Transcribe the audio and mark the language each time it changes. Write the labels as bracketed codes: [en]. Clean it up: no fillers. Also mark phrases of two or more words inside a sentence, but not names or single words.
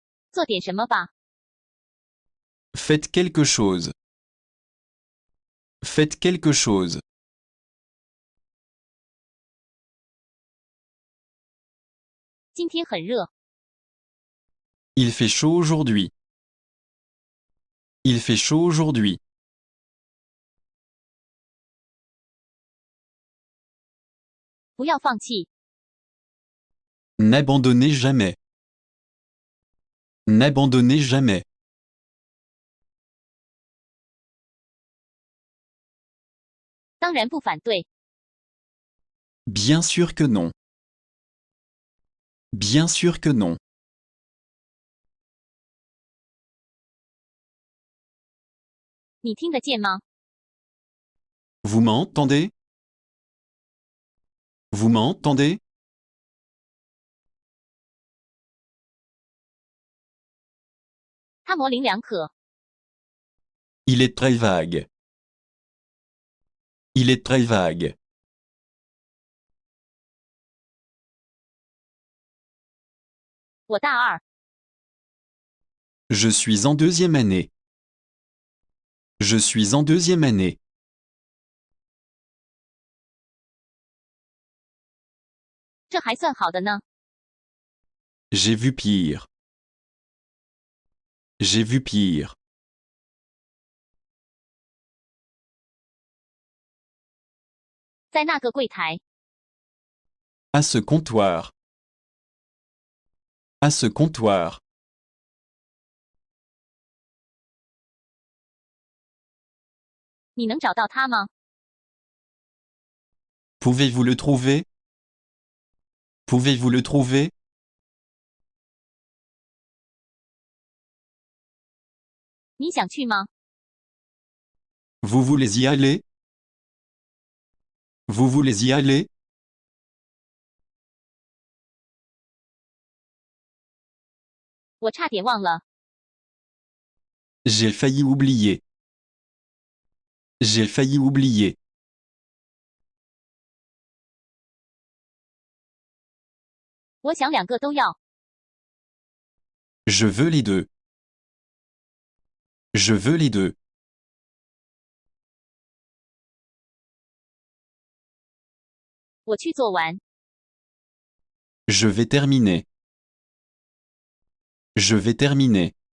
[zh] 做点什么吧。 [fr] Faites quelque chose. Faites quelque chose. [zh] 今天很热。 [fr] Il fait chaud aujourd'hui. Il fait chaud aujourd'hui. [zh] 不要放弃。 [fr] N'abandonnez jamais. N'abandonnez jamais. [zh] 当然不反对。 [fr] Bien sûr que non. Bien sûr que non. [zh] 你听得见吗？ [fr] Vous m'entendez? Vous m'entendez? [zh] 它模棱两可。 [fr] Il est très vague. Il est très vague. [zh] 我大二。 [fr] Je suis en deuxième année. Je suis en deuxième année. [zh] 这还算好的呢。 [fr] J'ai vu pire. J'ai vu pire. [zh] 在那个柜台。 [fr] À ce comptoir. À ce comptoir. [zh] 你能找到它吗？ [fr] Pouvez-vous le trouver? Pouvez-vous le trouver? [zh] 你想去吗？ [fr] Vous voulez y aller? Vous voulez y aller? [zh] 我差点忘了。 [fr] J'ai failli oublier. J'ai failli oublier. [zh] 我想两个都要。 [fr] Je veux les deux. Je veux les deux. [zh] 我去做完。 [fr] Je vais terminer. Je vais terminer.